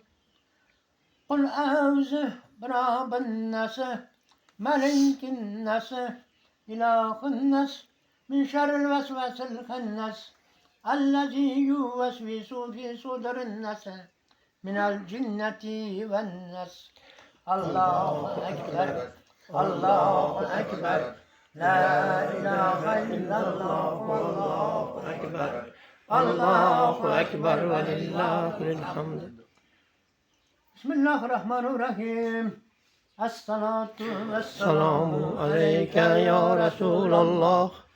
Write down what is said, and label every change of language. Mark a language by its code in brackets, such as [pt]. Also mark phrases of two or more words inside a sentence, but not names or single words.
[ar] قل أعوذ برب الناس، ملك الناس، إله الناس، من شر الوسواس الخناس، الذي يوسوس في صدور الناس، من الجنة والناس. الله أكبر، الله أكبر، لا إله إلا الله، الله أكبر، الله أكبر ولله الحمد. بسم الله الرحمن الرحيم. الصلاة والسلام عليك يا رسول الله.